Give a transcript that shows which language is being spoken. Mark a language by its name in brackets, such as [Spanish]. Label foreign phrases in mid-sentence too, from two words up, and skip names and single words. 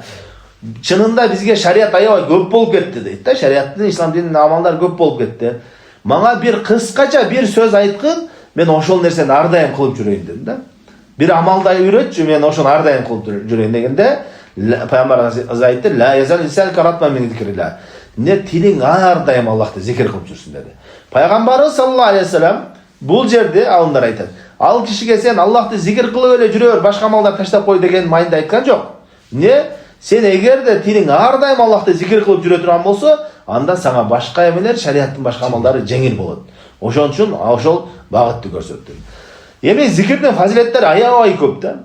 [Kyrgyz] Чынында бизге шариат аябай көп болуп кетти дейт да. Шариаттын, ислам дининин амалдары көп болуп кетти. Мага бир кыскача бир сөз айткын, мен ошол нерсени ар дайым кылып жүрөйүн дедим да. Бир амалды үйрөтчү, мен ошону ар дайым кылып жүрөйүн дегенде, Пайгамбар айтты: [Arabic] "لا يزال لسان كرطبا من ذكر الله." [Kyrgyz] Не тилиң ар дайым Аллахты зикир кылып жүрсүн деди. Пайгамбарыбыз [Arabic] صلى الله عليه وسلم [Kyrgyz] бул жерде алымдар айтат: "Ал кишиге сен Аллахты зикир кылып эле жүрөр, башка амалдар таштап кой" деген майында айткан жок. Не? Сен эгерде тилиң ар дайым Аллахты зикир кылып жүрө турган болсо, анда сага башка эмелер, шариаттын башка амалдары жеңил болот. Ошон үчүн ошол багытты көрсөттү. Эми зикирдин фазилеттери аябай көп да.